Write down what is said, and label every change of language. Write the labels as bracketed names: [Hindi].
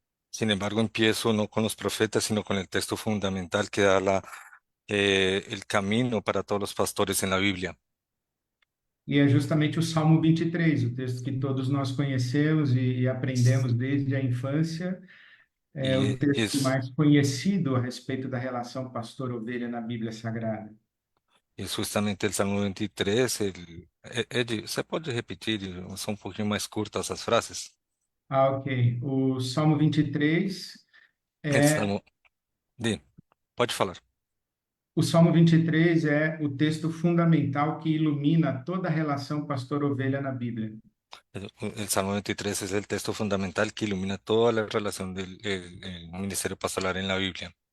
[Spanish] Sin embargo, empiezo no con los profetas, sino con el texto fundamental que da el camino para todos los pastores en la Biblia. [Portuguese] E é justamente o Salmo 23, o texto que todos nós conhecemos e aprendemos desde a infância, é o [Spanish] Y [Portuguese] texto [Spanish] es, [Portuguese] mais conhecido a respeito da relação pastor-ovelha na Bíblia Sagrada. [Spanish] es justamente el Salmo 23. Eddie, ¿se puede repetir? Son un poquito más cortas [Portuguese] as frases. Ok. O Salmo 23 [Spanish] El [Portuguese] é Salmo, di, pode falar. o Salmo 23 é o texto fundamental que ilumina toda a relação pastor-ovelha na Bíblia. [Spanish] El Salmo 23 es el texto fundamental que ilumina toda la relación del el ministerio pastoral en la Biblia.